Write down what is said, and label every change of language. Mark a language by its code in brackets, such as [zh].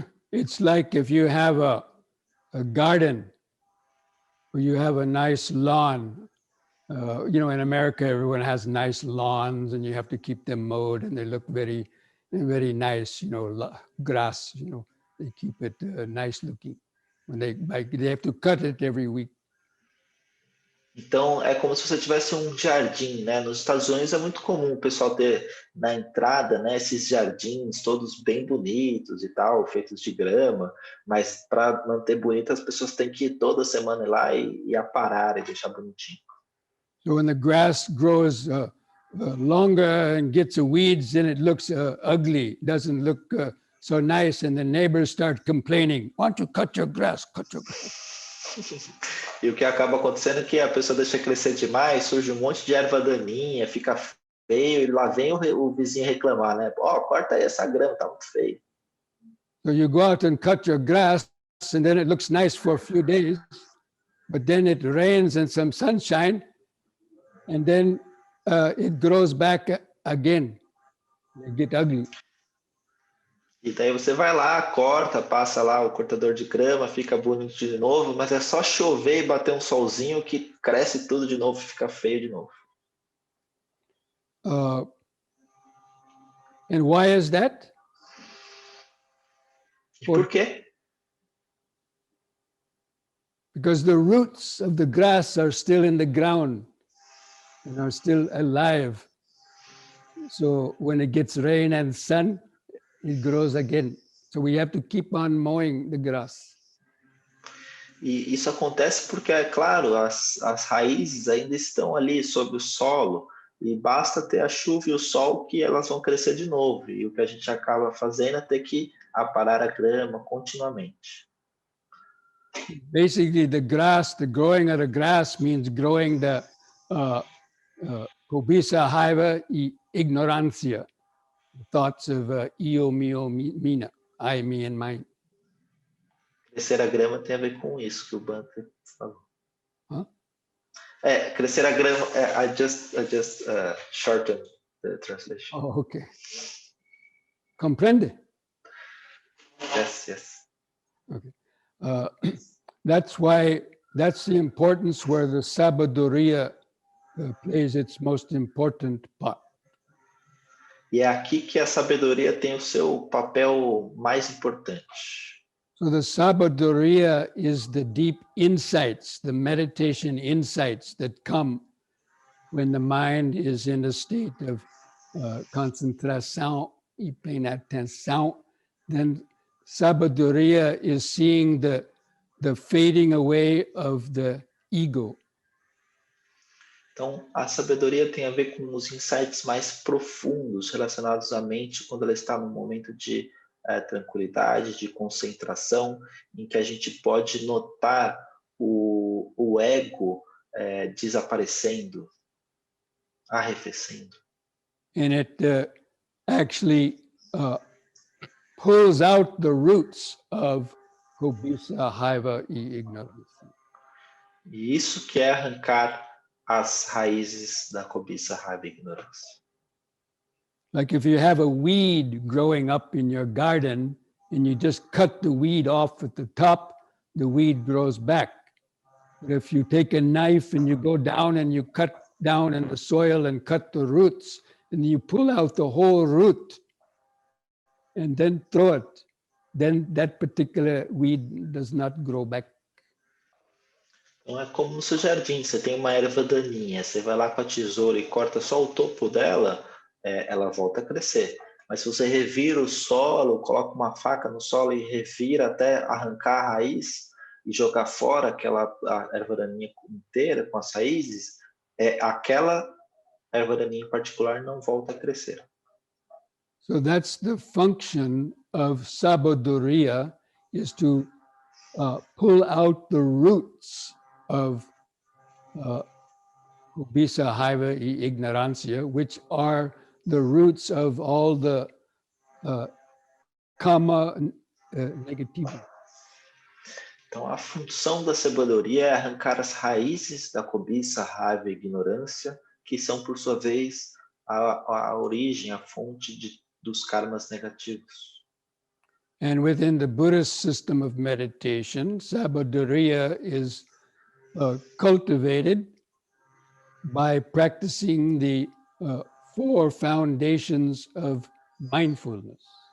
[en] It's like if you have a garden where you have a nice lawn. In America, everyone has nice lawns and you have to keep them mowed and they look very, very nice, grass, they keep it nice looking. When they have to cut it every week. [pt] Então, é como se você tivesse um jardim, né? Nos Estados Unidos é muito comum o pessoal ter na entrada, né, esses jardins todos bem bonitos e tal, feitos de grama, mas para manter bonito as pessoas têm que ir toda semana ir lá e aparar e deixar bonitinho. [en] So when the grass grows longer and gets weeds, then it looks ugly, doesn't look so nice, and the neighbors start complaining, why don't you cut your grass, cut your grass. [pt] E o que acaba acontecendo é que a pessoa deixa crescer demais, surge um monte de erva daninha, fica feio, e lá vem o vizinho reclamar, né? Ó, corta aí essa grama, tá muito feio. [en] So you go out and cut your grass, and then it looks nice for a few days, but then it rains and some sunshine, and then it grows back again. They get ugly. [pt] E daí você vai lá, corta, passa lá o cortador de grama, fica bonito de novo, mas é só chover e bater um solzinho que cresce tudo de novo, fica feio de novo. [en] And why is that? [pt] E por quê? [en] Because the roots of the grass are still in the ground and are still alive. So when it gets rain and sun, it grows again. So we have to keep on mowing the grass. [pt] E isso acontece porque, é claro, as raízes ainda estão ali sob o solo e basta ter a chuva e o sol que elas vão crescer de novo. E o que a gente acaba fazendo é ter que aparar a grama continuamente. [en] Basically, the growing of the grass means growing the [pt] Kobisa Haiva e ignorancia, [en] the thoughts of io, mio, mina, I, me, and mine. [pt] Crescer a grama tem a ver com isso que o Bante falou. Huh? Crescer a grama, [en] I just shortened the translation. Oh, okay. Comprende? Yes. Okay. That's the importance where the sabedoria plays its most important part. [pt] E é aqui que a sabedoria tem o seu papel mais importante. [en] So the sabedoria is the deep insights, the meditation insights that come when the mind is in a state of concentration [pt] e pleine attention. [en] Then sabedoria is seeing the fading away of the ego. [pt] Então, a sabedoria tem a ver com os insights mais profundos relacionados à mente quando ela está num momento de tranquilidade, de concentração, em que a gente pode notar o ego desaparecendo, arrefecendo. [en] And it actually pulls out the roots of [pt] Kobisa, Haiva e ignorância. E isso que é arrancar as raízes da cobiça, raiva e ignorância. [en] Like if you have a weed growing up in your garden and you just cut the weed off at the top, the weed grows back. But if you take a knife and you go down and you cut down in the soil and cut the roots, and you pull out the whole root and then throw it, then that particular weed does not grow back. [pt] Então é como no seu jardim, você tem uma erva daninha, você vai lá com a tesoura e corta só o topo dela, ela volta a crescer. Mas se você revira o solo, coloca uma faca no solo e revira até arrancar a raiz e jogar fora a erva daninha inteira com as raízes, aquela erva daninha em particular não volta a crescer. [en] So that's the function of sabedoria, is to pull out the roots of [pt] Kobisa, Haiva e ignorancia, [en] which are the roots of all the kama negativity. [pt] Então, a função da sabedoria é arrancar as raízes da cobiça, raiva e ignorância, que são, por sua vez, a origem, a fonte dos karmas negativos. [en] And within the Buddhist system of meditation, sabedoria is cultivated by practicing the 4 foundations of mindfulness.